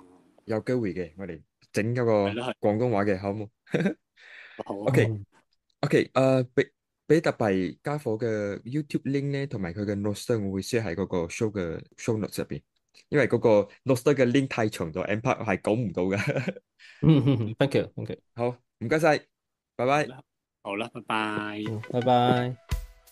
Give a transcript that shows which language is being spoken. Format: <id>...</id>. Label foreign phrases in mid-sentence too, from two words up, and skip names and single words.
<yue>有機會嘅，我哋整一個係咯，係廣東話嘅好冇好啊，好啊。？OK。OK，比特幣家伙嘅 YouTube link 咧，同埋佢嘅 notes 我會 share 喺嗰個</yue> <en>show notes</en> <yue>入邊，因為嗰個 notes 嘅 link 太長咗，M part 係講唔到嘅。</yue> <en>thank you，thank you，</en> <yue>好，唔該晒，拜拜。好啦，拜拜。拜拜。</yue>